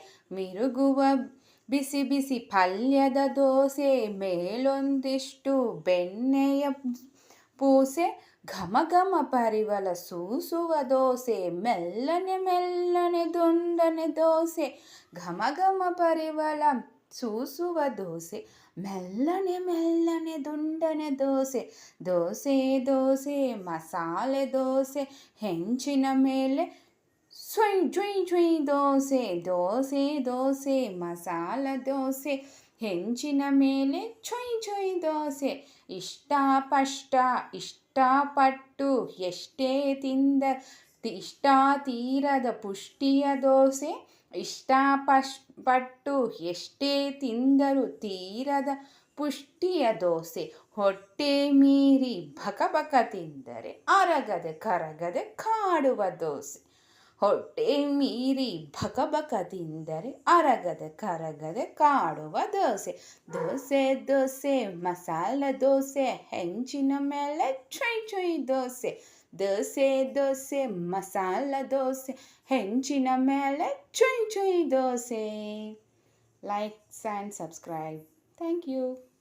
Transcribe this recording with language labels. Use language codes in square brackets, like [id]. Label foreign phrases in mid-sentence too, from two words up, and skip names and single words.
[kn] ಮಿರುಗುವ ಬಿಸಿ ಬಿಸಿ ಪಲ್ಯದ ದೋಸೆ, ಮೇಲೊಂದಿಷ್ಟು ಬೆಣ್ಣೆಯ ಪೂಸೆ, ಘಮ ಘಮ ಪರಿಮಳ ಸೂಸುವ ದೋಸೆ, ಮೆಲ್ಲನೆ ಮೆಲ್ಲನೆ ದುಂಡನೆ ದೋಸೆ, ಘಮ ಘಮ ಪರಿಮಳ ಸೂಸುವ ದೋಸೆ, ಮೆಲ್ಲನೆ ಮೆಲ್ಲನೆ ದುಂಡನೆ ದೋಸೆ, ದೋಸೆ ದೋಸೆ ಮಸಾಲೆ ದೋಸೆ, ಹೆಂಚಿನ ಮೇಲೆ ಸ್ವಯ್ ಜುಯ್ ಜುಯ್ ದೋಸೆ, ದೋಸೆ ದೋಸೆ ಮಸಾಲ ದೋಸೆ, ಹೆಂಚಿನ ಮೇಲೆ ಚೊಯ್ ಚೊಯ್ ದೋಸೆ, ಇಷ್ಟಪಷ್ಟ ಇಷ್ಟಪಟ್ಟು ಎಷ್ಟೇ ತಿಂದ ಇಷ್ಟ ತೀರದ ಪುಷ್ಟಿಯ ದೋಸೆ, ಇಷ್ಟಪಟ್ಟು ಎಷ್ಟೇ ತಿಂದರೂ ತೀರದ ಪುಷ್ಟಿಯ ದೋಸೆ, ಹೊಟ್ಟೆ ಮೀರಿ ಬಕ ಬಕ ತಿಂದರೆ ಅರಗದೆ ಕರಗದೆ ಕಾಡುವ ದೋಸೆ, ಹೊಟ್ಟೆ ಮೀರಿ ಬಕ ಬಕ ತಿಂದರೆ ಅರಗದೆ ಕರಗದೆ ಕಾಡುವ ದೋಸೆ, ದೋಸೆ ದೋಸೆ ಮಸಾಲ ದೋಸೆ, ಹೆಂಚಿನ ಮೇಲೆ ಚೊಯ್ ಚೊಯ್ ದೋಸೆ, ದೋಸೆ ದೋಸೆ ಮಸಾಲ ದೋಸೆ, ಹೆಂಚಿನ ಮೇಲೆ ಚೊಯ್ ಚೊಯ್ ದೋಸೆ. [en] Likes and subscribe. Thank you.